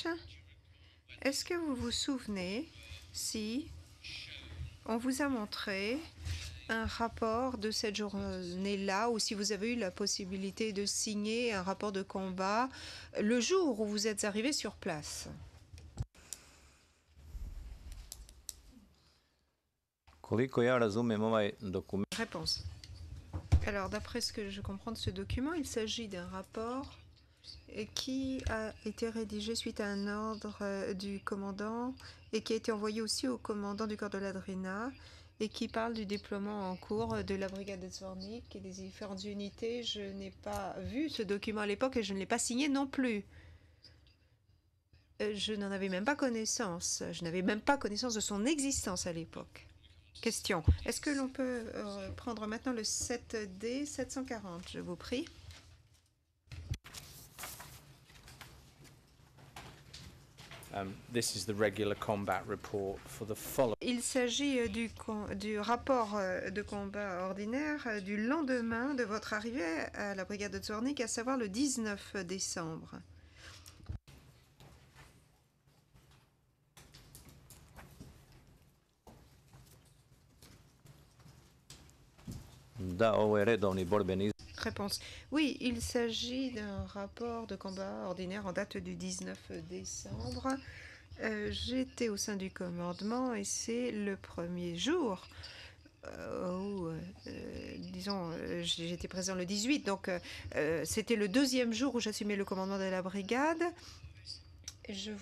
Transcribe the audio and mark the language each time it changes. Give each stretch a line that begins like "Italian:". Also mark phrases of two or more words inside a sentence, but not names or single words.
French: Est-ce que vous vous souvenez si on vous a montré un rapport de cette journée-là, ou si vous avez eu la possibilité de signer un rapport de combat le jour où vous êtes arrivé sur place?
Serbian: Koliko ja razumem ovaj dokument,
French: Réponse. Alors, d'après ce que je comprends de ce document, il s'agit d'un rapport qui a été rédigé suite à un ordre du commandant et qui a été envoyé aussi au commandant du corps de la Drina et qui parle du déploiement en cours de la brigade de Zvornik et des différentes unités. Je n'ai pas vu ce document à l'époque et je ne l'ai pas signé non plus. Je n'en avais même pas connaissance. Je n'avais même pas connaissance de son existence à l'époque. Question. Est-ce que l'on peut prendre maintenant le 7D 740, je vous prie?
English: This is the regular combat report for the following.
French: Il s'agit du rapport de combat ordinaire du lendemain de votre arrivée à la brigade de Zvornik, à savoir le 19 décembre.
Serbian: da, ovo je redovni borbeni
French: Réponse. Oui, il s'agit d'un rapport de combat ordinaire en date du 19 décembre. J'étais au sein du commandement et c'est le premier jour où, disons, j'étais présent le 18, donc c'était le deuxième jour où j'assumais le commandement de la brigade.